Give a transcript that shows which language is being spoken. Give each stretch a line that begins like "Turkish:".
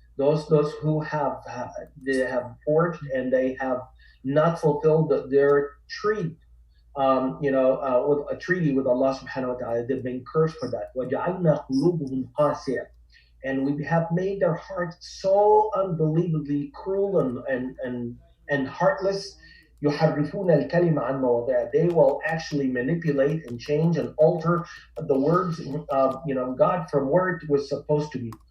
English: Those who they have forged and they have not fulfilled their treaty, with a treaty with Allah subhanahu wa ta'ala, they've been cursed for that.
Arabic: وَجَعَلْنَا قُلُوبُهُمْ قَاسِيَةً.
English: And we have made their hearts so unbelievably cruel and heartless.
Arabic: يحرفون الكلمة عن مواضعه.
English: They will actually manipulate and change and alter the words, God, from where it was supposed to be.